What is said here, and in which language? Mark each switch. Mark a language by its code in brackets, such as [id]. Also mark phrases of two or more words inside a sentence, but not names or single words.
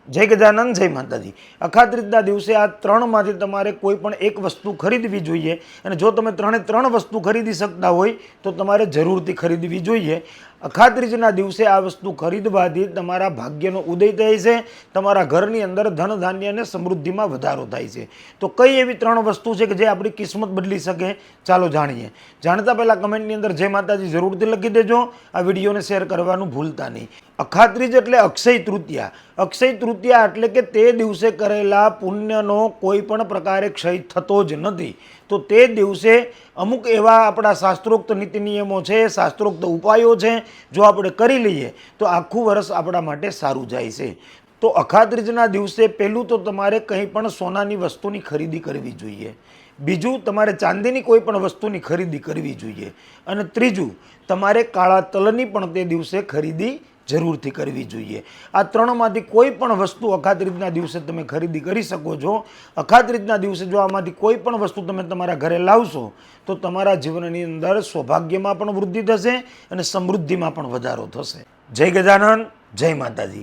[gu] જય ગજાનન જય માતાજી। અખાત્રીજના દિવસે આ ત્રણમાંથી તમારે કોઈપણ એક વસ્તુ ખરીદવી જોઈએ અને જો તમે ત્રણેય ત્રણ વસ્તુ ખરીદી શકતા હોય તો તમારે જરૂરથી ખરીદવી જોઈએ। અખાત્રીજના દિવસે આ વસ્તુ ખરીદવાથી તમારા ભાગ્યનો ઉદય થાય છે, તમારા ઘરની અંદર ધન ધાન્ય અને સમૃદ્ધિમાં વધારો થાય છે। તો કઈ એવી ત્રણ વસ્તુ છે કે જે આપણી કિસ્મત બદલી શકે, ચાલો જાણીએ। જાણતા પહેલા કમેન્ટની અંદર જય માતાજી જરૂરથી લખી દેજો। આ વિડિયોને શેર કરવાનું ભૂલતા નહીં। અખાત્રીજ એટલે અક્ષય તૃતીયા। અક્ષય તૃતીયા એટલે કે તે દિવસે કરેલા પુણ્યનો કોઈપણ પ્રકારે ક્ષય થતો જ નથી। તો તે દિવસે અમુક એવા આપણા શાસ્ત્રોક્ત નીતિ નિયમો છે, શાસ્ત્રોક્ત ઉપાયો છે, જો આપણે કરી લઈએ તો આખું વર્ષ આપણા માટે સારું જાય છે। તો અખાત્રીજના દિવસે પહેલું તો તમારે કંઈ પણ સોનાની વસ્તુની ખરીદી કરવી જોઈએ। બીજું તમારે ચાંદીની કોઈપણ વસ્તુની ખરીદી કરવી જોઈએ। અને ત્રીજું તમારે કાળા તલની પણ તે દિવસે ખરીદી જરૂરથી કરવી જોઈએ। આ ત્રણમાંથી કોઈપણ વસ્તુ અખાત્રીજના દિવસે તમે ખરીદી કરી શકો છો। અખાત્રીજના દિવસે જો આમાંથી કોઈપણ વસ્તુ તમે તમારા ઘરે લાવશો તો તમારા જીવનની અંદર સૌભાગ્યમાં પણ વૃદ્ધિ થશે અને સમૃદ્ધિમાં પણ વધારો થશે। જય ગજાનન જય માતાજી।